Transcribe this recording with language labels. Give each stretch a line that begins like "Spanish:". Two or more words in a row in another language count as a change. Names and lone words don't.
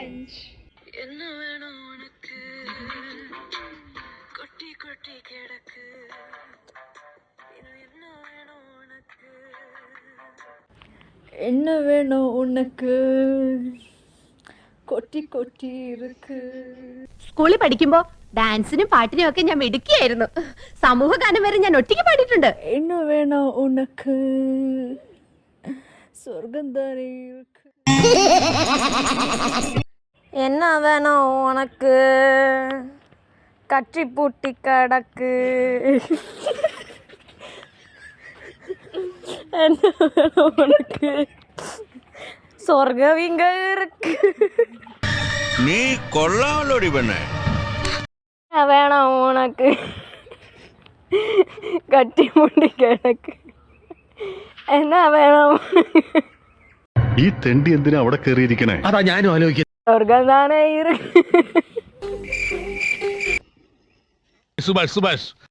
Tamil: என்ன வேணும் உனக்கு கொட்டி கொட்டி கிடக்கு என்ன வேணும் உனக்கு என்ன வேணும் உனக்கு கொட்டி கொட்டி ഇருக்கு.
Malayalam: സ്കൂളിൽ പഠിക്കുമ്പോ ഡാൻസിനും പാട്ടിനും ഒക്കെ ഞാൻ മിടുക്കിയായിരുന്നു. സമൂഹ ഗാനം വരെ ഞാൻ ഒറ്റയ്ക്ക് പാടിയിട്ടുണ്ട്.
Tamil: என்ன வேணும் உனக்கு சொர்க்கம் தானே இருக்கு. என்ன வேணும் உனக்கு கட்டி பூட்டி கிடக்கு என்ன வேணும் உனக்கு சொர்க்கம் இங்க இருக்கு.
Malayalam: നീ കൊള്ളാമല്ലോടി പെണ്ണെ.
Tamil: என்ன வேணும் உனக்கு கட்டி பூட்டி கிடக்கு என்ன வேணும்
Malayalam: ഈ തെണ്ടി എന്തിനാ അവിടെ കയറിയിരിക്കണേ? അതാ ഞാനും ആലോചിക്കുന്നത്.
Tamil: சொர்க்கம் தானே இருக்கு.
Malayalam: സുഭാഷ്